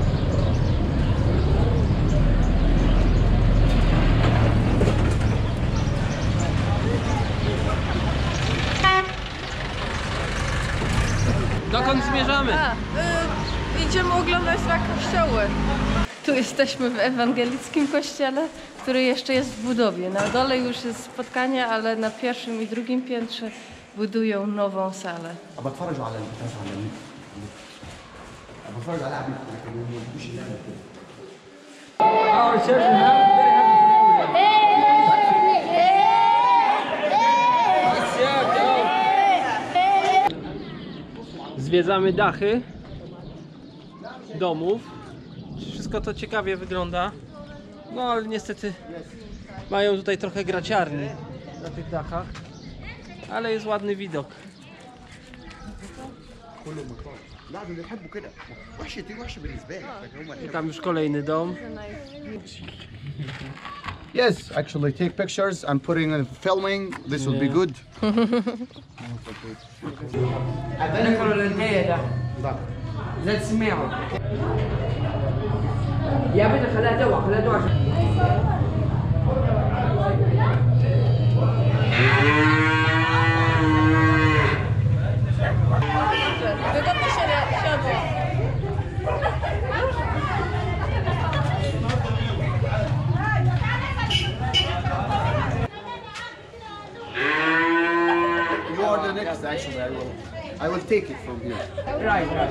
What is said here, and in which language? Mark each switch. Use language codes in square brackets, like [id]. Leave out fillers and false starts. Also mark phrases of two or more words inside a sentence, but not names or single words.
[pl] Dokąd zmierzamy? Idziemy oglądać na kościoły. Tu jesteśmy w ewangelickim kościele, który jeszcze jest w budowie. Na dole już jest spotkanie, ale na pierwszym i drugim piętrze budują nową salę. [ar] بتفرجوا على البتاع على النت بتفرج على عبيد [pl] Zwiedzamy dachy domów. Wszystko to ciekawie wygląda. No ale niestety mają tutaj trochę graciarni na tych dachach. Ale jest ładny widok. [ar] لا دول يحبوا كده وحشه دي وحشه بالنسبه لك لكن هم [pl] Tam już kolejny dom. [en] Yes, actually take pictures and putting in filming. This will be good. [ar] ناكل الرنجية ده. لا تسمعه. يا بنت خليها تقع خليها تقع. [pl] Wygodnie się siadło. [en] You are the next. Actually, I will take it from here. Right.